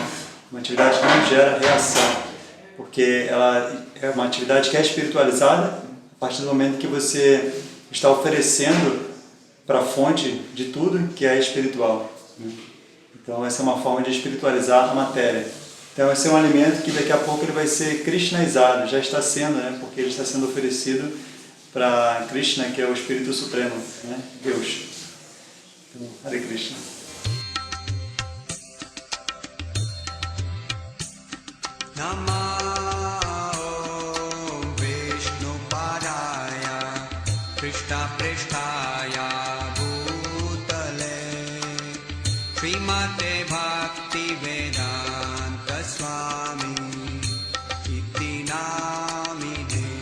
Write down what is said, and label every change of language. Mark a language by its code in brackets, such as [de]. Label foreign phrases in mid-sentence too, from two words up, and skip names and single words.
[pt] Uma atividade que não gera reação, porque ela é uma atividade que é espiritualizada a partir do momento que você está oferecendo para a fonte de tudo que é espiritual, né? Então, essa é uma forma de espiritualizar a matéria. Então, esse é um alimento que daqui a pouco ele vai ser krishnaizado, já está sendo, né? Porque ele está sendo oferecido para Krishna, que é o Espírito Supremo, né? Deus. Então, Hare Krishna. [sa] Namo Vishnu Padaya Krishna Prestaya Bhutale Srimate Bhakti Vedanta Swami Iti Namine